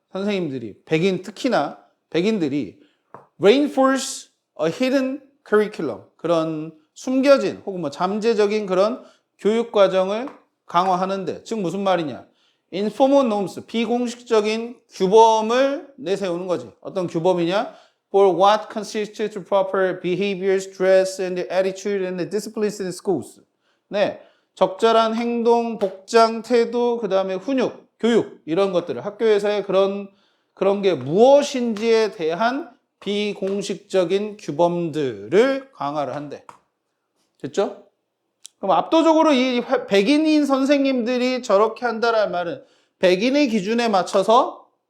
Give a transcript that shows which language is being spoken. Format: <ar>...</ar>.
<ko>선생님들이 특히나 백인들이</ko> <en>reinforce a hidden curriculum</en> <ko>그런 숨겨진 혹은 뭐 잠재적인 그런 교육 과정을 강화하는데 즉 무슨 말이냐?</ko> <en>informal norms</en> <ko>비공식적인 규범을 내세우는 거지. 어떤 규범이냐?</ko> <en>For what constitutes proper behaviors, dress, and attitude and disciplines in schools.</en> <ko>네, 적절한 행동, 복장, 태도, 그 다음에 훈육, 교육 이런 것들을 학교에서의 그런 게 무엇인지에 대한 비공식적인 규범들을 강화를 한대. 됐죠? 그럼 압도적으로 이 백인인 선생님들이 저렇게 한다는 말은 백인의 기준에 맞춰서</ko>